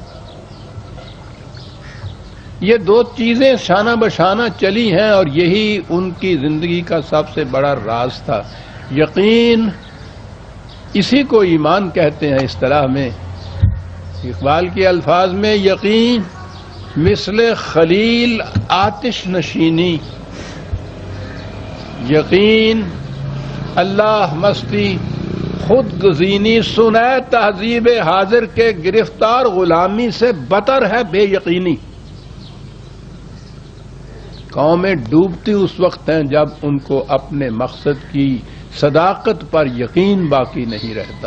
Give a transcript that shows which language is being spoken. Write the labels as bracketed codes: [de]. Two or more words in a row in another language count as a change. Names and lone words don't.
[ur] یہ دو چیزیں شانہ بشانہ چلی ہیں اور یہی ان کی زندگی کا سب سے بڑا راز تھا. یقین، اسی کو ایمان کہتے ہیں اصطلاح میں. اقبال کے الفاظ میں یقین مثل خلیل آتش نشینی، یقین اللہ مستی خود گزینی، سنائے تہذیب حاضر کے گرفتار غلامی سے بتر ہے بے یقینی. قومیں ڈوبتی اس وقت ہیں جب ان کو اپنے مقصد کی صداقت پر یقین باقی نہیں رہتا.